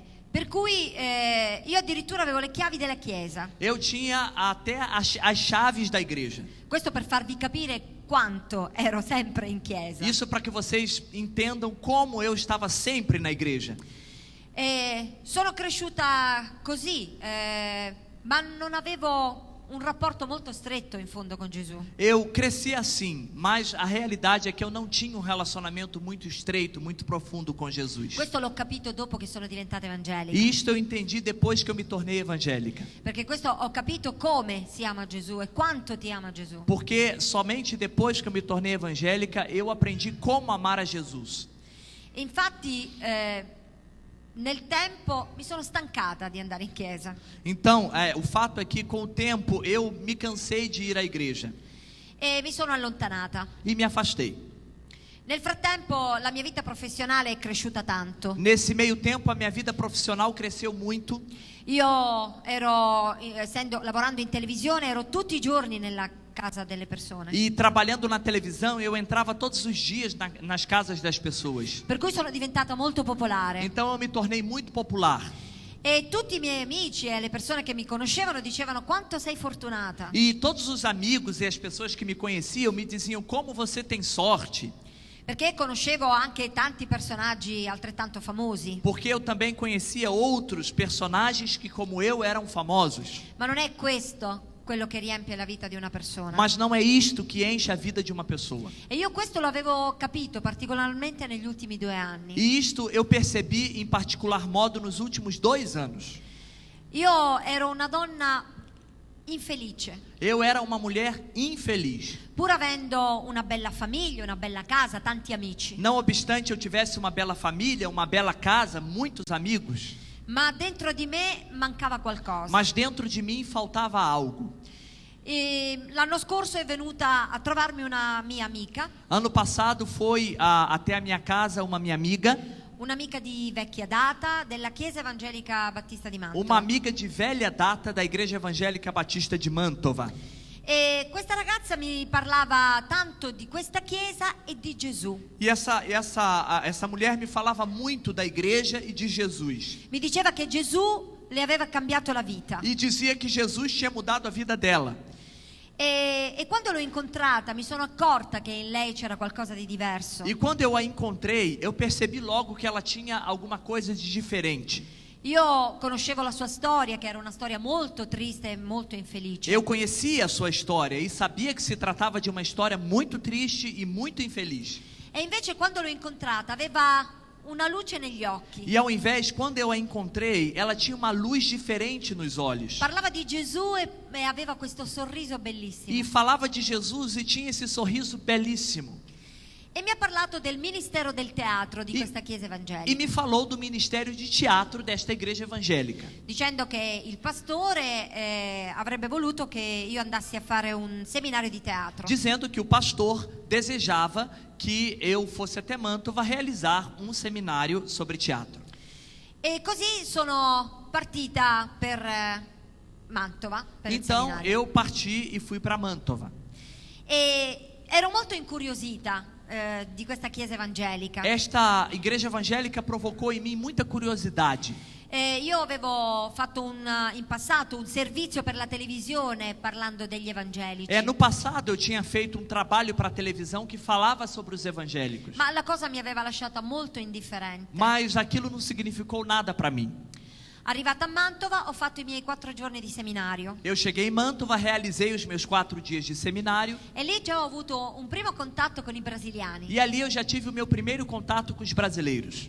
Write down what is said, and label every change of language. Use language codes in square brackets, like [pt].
[it] Per cui io addirittura avevo le chiavi della chiesa. [pt] Eu tinha até as chaves da igreja. [it] Questo per farvi capire quanto ero sempre in chiesa. [pt] Isso para que vocês entendam como eu estava sempre na igreja. [it] Sono cresciuta così, ma non avevo un rapporto molto stretto in fondo con Gesù. [pt] Eu cresci assim, mas a realidade é que eu não tinha um relacionamento muito estreito, muito profundo com Jesus. [it] Questo l'ho capito dopo che sono diventata evangelica. [pt] E isto eu entendi depois que eu me tornei evangélica. [it] Perché questo ho capito come si ama Gesù e quanto ti ama Gesù. [pt] Porque somente depois que eu me tornei evangélica, eu aprendi como amar a Jesus. [it] Infatti, nel tempo mi sono stancata di andare in chiesa. [pt] Então, o fato é que com o tempo eu me cansei de ir à igreja [it] E mi sono allontanata. [pt] e me afastei. [it] Nel frattempo la mia vita professionale è cresciuta tanto. [pt] Nesse meio tempo, a minha vida profissional cresceu muito. [it] Io ero, lavorando in televisione, ero tutti i giorni nella casa delle persone. [pt] E trabalhando na televisão, eu entrava todos os dias nas casas das pessoas. [it] Per cui sono diventata molto popolare. [pt] Então eu me tornei muito popular. [it] E tutti i miei amici e le persone che mi conoscevano dicevano quanto sei fortunata. [pt] E todos os amigos e as pessoas que me conheciam me diziam como você tem sorte. [it] Perché conoscevo anche tanti personaggi altrettanto famosi. [pt] Porque eu também conhecia outros personagens que, como eu, eram famosos. [it] Ma non è questo quello che riempie la vita di una persona. [pt] Mas não é isto que enche a vida de uma pessoa. [it] E io questo lo avevo capito particolarmente negli ultimi 2 anni. [pt] E isto eu percebi em particular modo nos últimos 2 anos. [it] Io ero una donna infelice, [pt] Eu era uma mulher infeliz. [it] pur avendo una bella famiglia, una bella casa, tanti amici. [pt] Não obstante eu tivesse uma bela família, uma bela casa, muitos amigos, [it] Ma dentro di me mancava qualcosa. [pt] mas dentro de mim faltava algo. [it] E l'anno scorso è venuta a trovarmi una mia amica, [pt] Ano passado foi até a minha casa uma minha amiga, [it] un'amica di vecchia data della Chiesa Evangelica Battista di Mantova. [pt] uma amiga de velha data da Igreja Evangélica Batista de Mantova. [it] E questa ragazza mi parlava tanto di questa chiesa e di Gesù. [pt] E essa mulher me falava muito da igreja e de Jesus. [it] Mi diceva che Gesù le aveva cambiato la vita. [pt] E dizia que Jesus tinha mudado a vida dela. [it] E quando l'ho incontrata mi sono accorta che in lei c'era qualcosa di diverso. [pt] E quando eu a encontrei, eu percebi logo que ela tinha alguma coisa de diferente. [it] Io conoscevo la sua storia, che era una storia molto triste e molto infelice. [pt] Eu conhecia a sua história e sabia que se tratava de uma história muito triste e muito infeliz. [it] E invece quando l'ho incontrata aveva una luce negli occhi. [pt] E ao invés, quando eu a encontrei, ela tinha uma luz diferente nos olhos. [it] Parlava di Gesù e aveva questo sorriso bellissimo. [pt] E falava de Jesus e tinha esse sorriso belíssimo. [it] E mi ha parlato del ministero del teatro di [pt] E- [it] questa chiesa [pt] E [it] evangelica, [pt] me falou do ministério de teatro desta igreja evangélica, [it] dicendo che il pastore avrebbe voluto che io andassi a fare un seminario di teatro. [pt] dizendo que o pastor desejava que eu fosse até Mantova realizar um seminário sobre teatro. [it] E così sono partita per Mantova, per il [pt] Então [it] seminario. [pt] eu parti e fui para Mantova. [it] E ero molto incuriosita di questa chiesa evangelica. [pt] Esta igreja evangélica provocou em mim muita curiosidade. [it] Io avevo fatto in passato un servizio per la televisione parlando degli evangelici. [pt] No passado eu tinha feito um trabalho para a televisão que falava sobre os evangélicos. [it] Ma la cosa mi aveva lasciata molto indifferente. [pt] Mas aquilo não significou nada para mim. [it] Arrivata a Mantova ho fatto i miei 4 giorni di seminario [pt] Eu cheguei em Mantova, realizei os meus 4 dias de seminário. [it] e lì già ho avuto un primo contatto con i brasiliani. [pt] E ali eu já tive o meu primeiro contato com os brasileiros.